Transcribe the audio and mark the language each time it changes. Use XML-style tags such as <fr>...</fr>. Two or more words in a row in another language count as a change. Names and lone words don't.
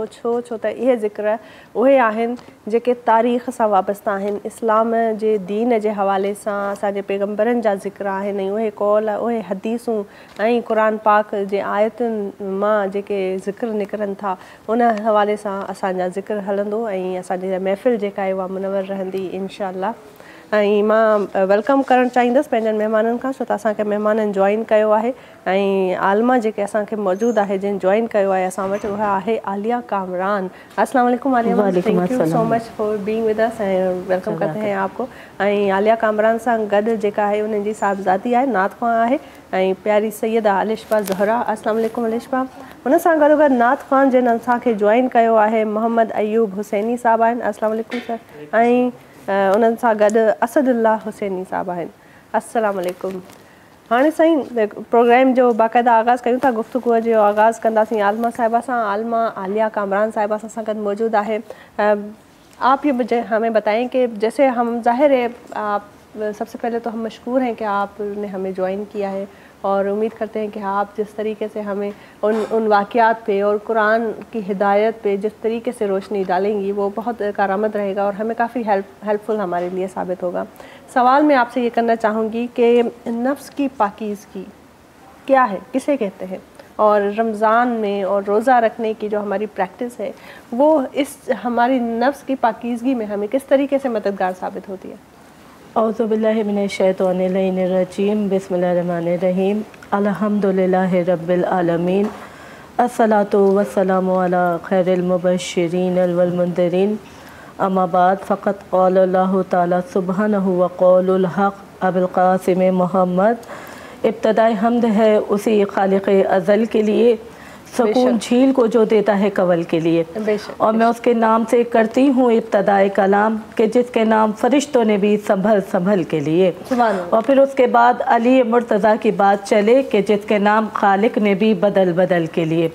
<sd>छो त इहे ज़िक्र उहे आहिनि जेके तारीख़ सां वाबस्ता आहिनि, इस्लाम जे दीन जे हवाले सां असांजे पैगम्बरनि जा ज़िक्र आहिनि ऐं उहे कौल उहे हदीसूं ऐं क़ुर पाक जे आयतुनि मां जेके ज़िक्र निकिरनि था उन हवाले सां असांजा ज़िक्र हलंदो ऐं असांजी महफ़िल जेका आहे उहा मुनवर रहंदी</sd> <ar>إن شاء الله.</ar> <sd>ऐं मां वेलकम करणु चाहींदसि पंहिंजनि महिमाननि खां, छो त असांखे महिमाननि जॉइन कयो आहे ऐं आलमा जेके असांखे मौजूदु आहे जिन जॉइन कयो आहे असां वटि, उहा आहे आलिया कामरान।</sd> <ar>السلام عليكم आलिया,</ar> <en>thank you so much for being with us ऐं</en> <ur>ویلکم کرتے ہیں آپ کو.</ur> <sd>ऐं आलिया कामरान सां गॾु जेका आहे उन्हनि जी साहिबज़ादी आहे, नात ख़्वां आहे, ऐं प्यारी सैयदा अलिशबा ज़हरा।</sd> <ar>السلام عليكم</ar> <sd>अलिशबा। हुन सां गॾो गॾु नात ख़्वां जिन असांखे जॉइन कयो आहे मोहम्मद अयूब हुसैनी साहिबु आहिनि।</sd> <ar>السلام عليكم सर।</ar> <sd>ऐं उन्हनि सां गॾु असदुल्ला हुसैनी साहिबु आहिनि।</sd> <ar>السلام عليكم.</ar> <sd>हाणे साईं प्रोग्राम जो बाक़ाइदा आगाज़ कयूं था, गुफ्तगू जो आगाज़ कंदासीं आलमा साहिबा सां। आलमा आलिया कामरान साहिबा सां गॾु मौजूद आहे।</sd> <ur>آپ یہ مجھے ہمیں بتائیں کہ جیسے ہم ظاہر ہے آپ سب سے پہلے تو ہم مشکور ہیں کہ آپ نے ہمیں جوائن کیا ہے اور امید کرتے ہیں کہ آپ جس طریقے سے ہمیں ان واقعات پہ اور قرآن کی ہدایت پہ جس طریقے سے روشنی ڈالیں گی وہ بہت کارآمد رہے گا اور ہمیں کافی ہیلپ فل ہمارے لیے ثابت ہوگا. سوال میں آپ سے یہ کرنا چاہوں گی کہ نفس کی پاکیزگی کیا ہے، کسے کہتے ہیں، اور رمضان میں اور روزہ رکھنے کی جو ہماری پریکٹس ہے وہ اس ہماری نفس کی پاکیزگی میں ہمیں کس طریقے سے مددگار ثابت ہوتی ہے?</ur> <ar>أعوذ بالله من الشيطان الرجيم، بسم الله الرحيم، الحمد لله رب العالمين، الصلاة والسلام على خير المبشرين والمنذرين، أما بعد، فقد قال الله تعالى سبحانه وقوله الحق أبو القاسم محمد.</ar> <ur>ابتدائی حمد ہے اسی خالق ازل کے لیے، سکون جھیل کو جو دیتا ہے کنول کے لیے، اور میں اس کے نام سے کرتی ہوں ابتدائے کلام کہ جس کے نام فرشتوں نے بھی سنبھل سنبھل کے لیے، اور پھر اس کے بعد علی مرتضیٰ کی بات چلے کہ جس کے نام خالق نے بھی بدل بدل کے لیے.</ur>